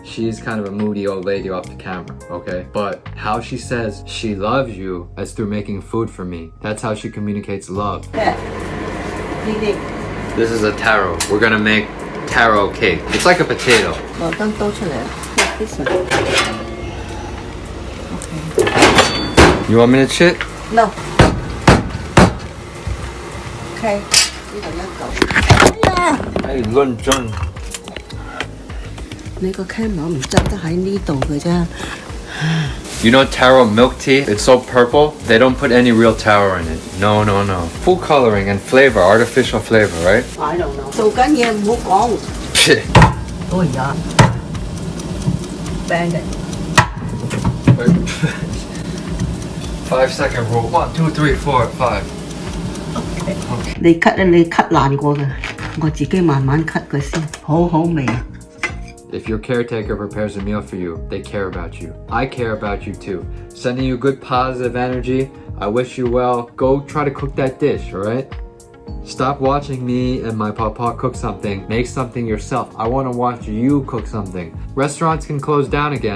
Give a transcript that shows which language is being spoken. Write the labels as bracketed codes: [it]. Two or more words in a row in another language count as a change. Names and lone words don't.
[en] She's kind of a moody old lady off the camera, okay? But how she says she loves you is through making food for me. That's how she communicates love. This is a taro. We're gonna make taro cake. It's like a potato. This one. You want me to chit? No. Okay. [yue] 呢度一嚿。哎呀！哎，論盡。你個 camera 唔執得喺呢度嘅啫。 [en] You know taro milk tea? It's so purple. They don't put any real taro in it. No, no, no. Food coloring and flavor, artificial flavor, right? I don't know. [yue] 做緊嘢唔好講。哎呀 ， [en] bang it. 5-second rule. 1, 2, 3, 4, 5. [yue] Okay. 你 cut 咧，你 cut 爛過嘅，我自己慢慢 cut 佢先，好好味。 [en] If your caretaker prepares a meal for you, they care about you. I care about you too. Sending you good positive energy. I wish you well. Go try to cook that dish, alright? Stop watching me and my papa cook something. Make something yourself. I want to watch you cook something. Restaurants can close down again.